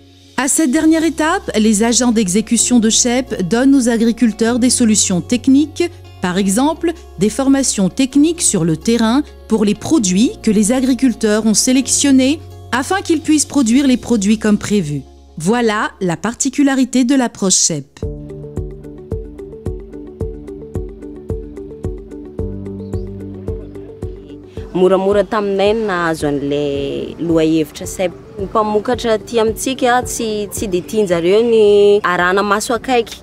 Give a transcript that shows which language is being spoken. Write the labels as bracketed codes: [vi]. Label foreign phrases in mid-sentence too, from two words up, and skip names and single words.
[fr] À cette dernière étape, les agents d'exécution de CHEP donnent aux agriculteurs des solutions techniques, par exemple des formations techniques sur le terrain pour les produits que les agriculteurs ont sélectionnés afin qu'ils puissent produire les produits comme prévu. Voilà la particularité de l'approche CHEP. [mg] Moramora taminay nahazo an'ilay lohahevitra CHEP. Ny mpamokatra aty amintsika tsy de tianjareo ny arahana maso akaiky.